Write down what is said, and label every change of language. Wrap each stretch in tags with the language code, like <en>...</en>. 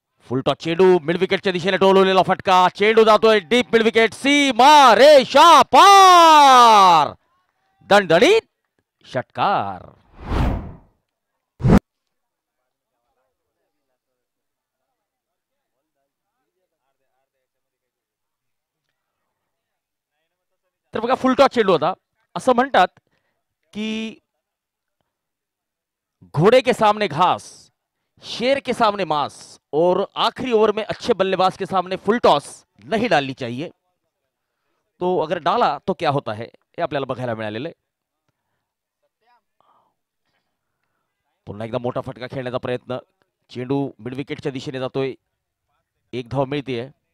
<mr>Full toss चेंडू mid विकेटच्या दिशेने टोलवलेला फटका. चेंडू जातोय डीप मिड विकेट सीमा रेषा पार. दणदणीत षटकार. तर बघा फुलटॉस चेंडू होता. असं म्हणतात की</mr> <hi>घोड़े के सामने घास, शेर के सामने मांस और आखिरी ओवर में अच्छे बल्लेबाज के सामने फुल टॉस नहीं डालनी चाहिए. तो अगर डाला तो क्या होता है</hi> <mr>हे आपल्याला बघायला मिळालेलं आहे. पुन्हा एकदा मोठा फटका खेळण्याचा प्रयत्न. चेंडू मिड विकेटच्या दिशेने जातोय. 1 धाव मिळते.</mr>